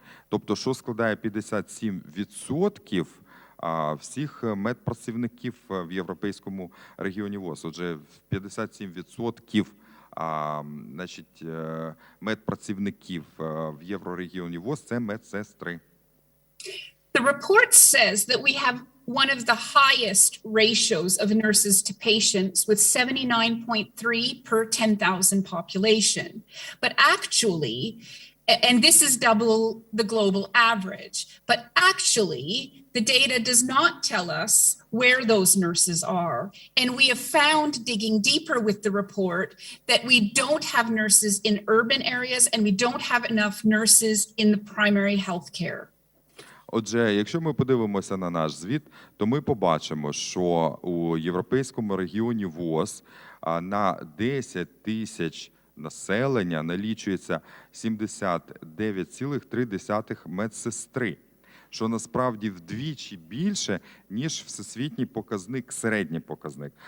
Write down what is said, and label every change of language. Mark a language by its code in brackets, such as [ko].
[uk] Тобто, що складає 57% всіх медпрацівників в Європейському регіоні ВОЗ. Отже, 57% значить, медпрацівників в єврорегіоні ВОЗ – це медсестри. [en] The report says that we have one of the highest ratios of nurses to patients with 79.3 per 10,000 population. But actually, and this is double the global average, but actually the data does not tell us where those nurses are. And we have found, digging deeper with the report, that we don't have nurses in urban areas and we don't have enough nurses in the primary health care. [uk] Отже, якщо ми подивимося на наш звіт, то ми побачимо, що у Європейському регіоні ВОЗ на 10 тисяч населення налічується 79,3 медсестри, що насправді вдвічі більше, ніж всесвітній показник, середній показник.